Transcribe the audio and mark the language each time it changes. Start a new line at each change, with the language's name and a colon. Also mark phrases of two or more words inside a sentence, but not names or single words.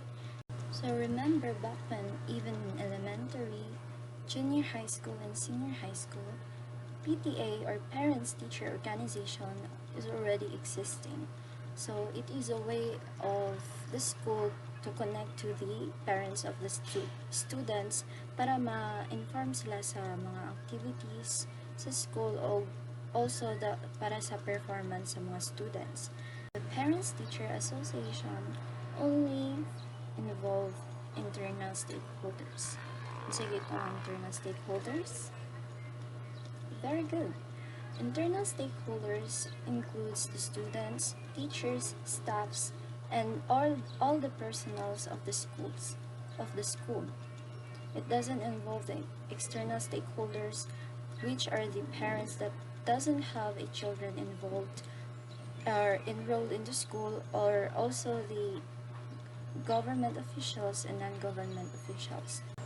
English: So remember back when even in elementary, junior high school, and senior high school, PTA or Parents Teacher Organization is already existing. So it is a way of the school to connect to the parents of the students
Hiligaynon: para ma-inform sila sa mga activities sa school o also para sa performance sa mga students.
English: The Parents Teacher Association only involve internal stakeholders.
Hiligaynon: Sige ko ang
English: internal stakeholders. Very good. Internal stakeholders includes the students, teachers, staffs, and all the personnel of the school. It doesn't involve the external stakeholders, which are the parents that doesn't have a children involved or enrolled in the school, or also the government officials and non-government officials.